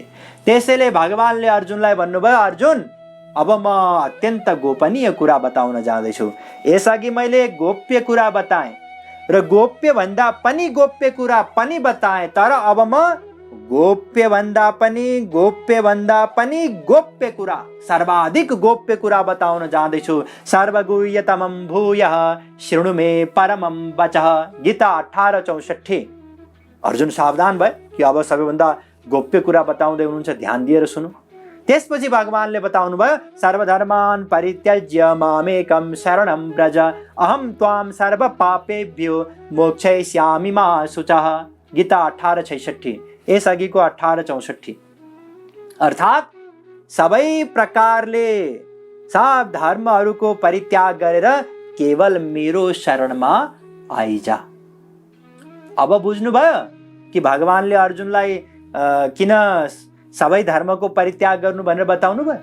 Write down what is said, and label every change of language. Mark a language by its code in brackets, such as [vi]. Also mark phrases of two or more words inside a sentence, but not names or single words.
[ne] त्यसैले भगवानले अर्जुनलाई भन्नुभयो, अर्जुन अब म अत्यन्त गोपनीय कुरा बताउन जाँदैछु। यसअघि मैले गोप्य कुरा बताएँ र गोप्य भन्दा पनि गोप्य कुरा पनि बताएँ, तर अब म गोप्य भन्दा पनि गोप्य कुरा, सर्वाधिक गोप्य कुरा बताउन जाँदैछु। [sa] सर्वगुह्यतमं भूयः शृणु मे परमं वचः। [ne] गीता 18:64। अर्जुन सावधान भए कि अब सबैभन्दा गोप्य कुरा बताउँदै हुनुहुन्छ, ध्यान दिएर सुन्नु। त्यसपछि भगवानले बताउनु भयो, [sa] सर्वधर्मान् परित्यज्य मामेकं शरणं व्रज अहं त्वां सर्व पापेभ्यो मोक्षयिष्यामि मा शुचः। [ne] गीता 18:66। यसअघिको 18:64। अर्थात् सबै प्रकारले सब धर्महरूको परित्याग गरेर केवल मेरो शरणमा आइजा। अब बुझ्नुभयो कि भगवानले अर्जुनलाई किन सबै धर्मको परित्याग गर्नु भनेर बताउनु भयो?